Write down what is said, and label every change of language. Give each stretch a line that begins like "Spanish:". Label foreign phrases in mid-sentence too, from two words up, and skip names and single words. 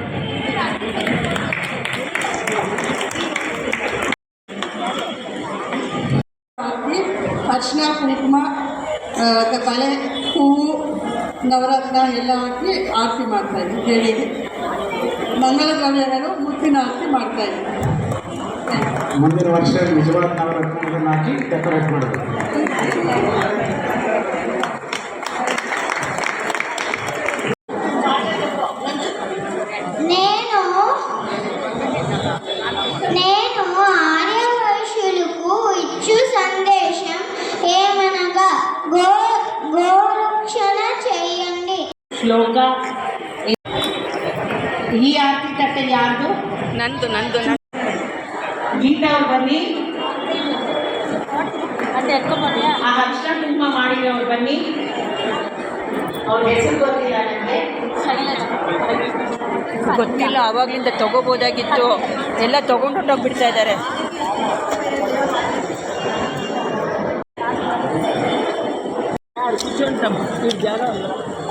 Kannada: ಅರ್ಶಿನ ಕುಂಕುಮ ಬಳೆ ಹೂವು ನವರತ್ನ ಎಲ್ಲ ಹಾಕಿ ಆರತಿ ಮಾಡ್ತಾಯಿದ್ವಿ. ಹೇಳಿದೆ ಮಂಗಲ ದ್ರವ್ಯಗಳು ಮುತ್ತಿನ ಆರತಿ ಮಾಡ್ತಾಯಿದ್ವಿ. ಮುಂದಿನ ವರ್ಷ ನಿಜವಾದ ನವರತ್ನಗಳನ್ನು ಹಾಕಿ ಡೆಕೋರೇಟ್ ಮಾಡಬೇಕು.
Telugu: నేను ఆర్యవైశ్యులకు ఇచ్చు సందేశం ఏమనగా గోరక్షణ చేయండి.
Kannada: ಶ್ಲೋಕ. ಈ ಆರತಿ ತಟ್ಟೆ ಯಾರ್ದು? ನಂದು ಗೀತಾ ಅವ್ರು ಬನ್ನಿ.
Telugu: అంటే ఎక్కువ పడ్డా
Kannada: ಆ ಅರ್ಶಿನ ಕುಂಕುಮ ಮಾಡಿರೋರು ಬನ್ನಿ. ಅವ್ರ ಹೆಸರು ಗೊತ್ತಿಲ್ಲ ನನಗೆ. ಗೊತ್ತಿಲ್ಲ. ಆವಾಗಲಿಂದ ತಗೋಬೋದಾಗಿತ್ತು. ಎಲ್ಲ ತೊಗೊಂಡೋಗ್ಬಿಡ್ತಾ ಇದ್ದಾರೆ.
Telugu: కూర్చుంటాం. ఈ జాగా